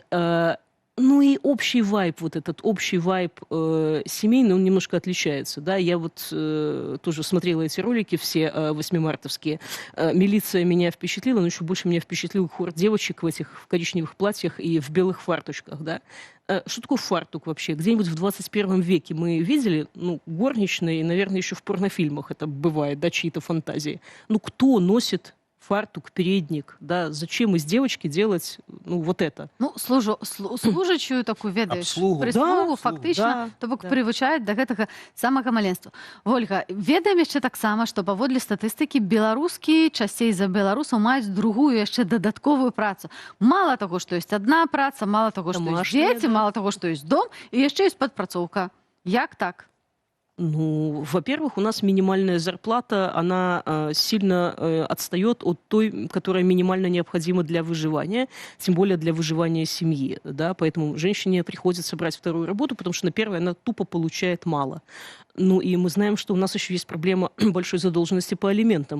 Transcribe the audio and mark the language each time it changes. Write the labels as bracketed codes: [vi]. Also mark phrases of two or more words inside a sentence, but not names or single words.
[ru] Ну и общий вайб, вот этот общий вайб семейный, он немножко отличается, да, я вот тоже смотрела эти ролики все 8-мартовские, милиция меня впечатлила, но еще больше меня впечатлил хор девочек в этих в коричневых платьях и в белых фарточках, да. Что такое фартук вообще? Где-нибудь в 21 веке мы видели, ну, горничные, наверное, еще в порнофильмах это бывает, да, чьи-то фантазии. Ну, кто носит фартук, передник, да, зачем из девочки делать, ну, вот это? [be] Ну, служачую такую, ведаеш, прислугу, фактично, то бок прывучаюць да гэтага самага маленства. Вольга, ведаем яшчэ таксама, што паводле статыстыкі беларускі часцей за беларусаў маюць другую яшчэ дадатковую працу. Мала таго, што ёсць адна праца, мала таго, што ёсць дзеці, мала таго, што ёсць дом, і яшчэ ёсць падпрацоўка. Як так? [ru] Ну, во-первых, у нас минимальная зарплата, она сильно отстает от той, которая минимально необходима для выживания, тем более для выживания семьи, да, поэтому женщине приходится брать вторую работу, потому что на первой она тупо получает мало. Ну, и мы знаем, что у нас еще есть проблема большой задолженности по алиментам.